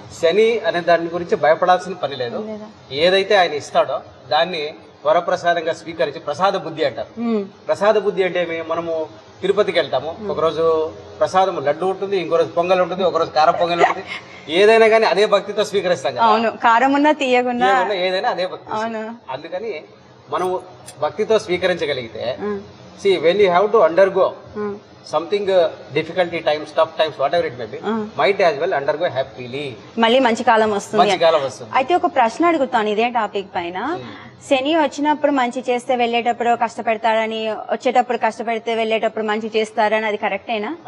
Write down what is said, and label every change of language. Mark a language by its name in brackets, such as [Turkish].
[Telugu] శని అనే దాని గురించి భయపడాల్సిన పని లేదు. ఏదైతే ఆయన ఇస్తాడో దాన్ని వరప్రసాదంగా స్వీకరించి ప్రసాద బుద్ధి అంటారు. ప్రసాద బుద్ధి అంటే మనము తిరుపతికి వెళ్తాము, ఒకరోజు ప్రసాదం లడ్డు ఉంటుంది, ఇంకో రోజు పొంగల్ ఉంటుంది, ఒకరోజు కారం పొంగల్ ఉంటుంది. ఏదైనా కానీ అదే భక్తితో స్వీకరిస్తాం కదా, కారం ఉన్నా తీయకుండా ఏదైనా అదే భక్తి. అందుకని మనం భక్తితో స్వీకరించగలిగితే, [English] see when you have to undergo something difficulty times, tough times, whatever it may be, might as well undergo happily. [Telugu] మళ్ళీ మంచి కాలం వస్తుంది. మంచి కాలం వస్తుంది. అయితే ఒక ప్రశ్న అడుగుతాను ఇదే టాపిక్ పైన. శని వచ్చినప్పుడు మంచి చేస్తే వెళ్ళేటప్పుడు కష్టపెడతారని, వచ్చేటప్పుడు కష్టపెడితే వెళ్ళేటప్పుడు మంచి చేస్తారని, అది కరెక్టేనా?